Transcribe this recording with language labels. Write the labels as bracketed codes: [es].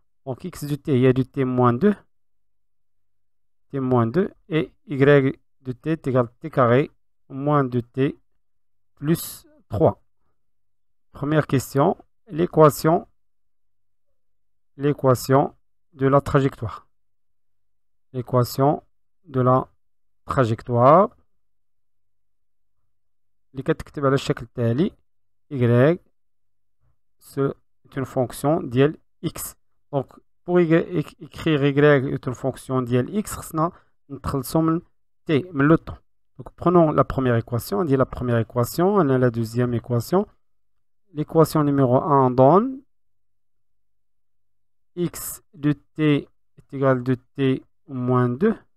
[fr] Donc X de T, il y a du T moins 2, et Y de T est égal à T carré moins 2T plus 3. Première question, l'équation de la trajectoire. L'équation de la trajectoire. [ar] اللي كتكتب على الشكل التالي [fr] Y c'est une fonction [ar] ديال X. [fr] Donc pour écrire Y est une fonction ديال X [ar] خصنا نتخلصوا من T من [fr] le temps. Donc prenons la première équation. On dit la première équation, on a la deuxième équation. L'équation numéro 1 donne X de T est égal de T moins 2.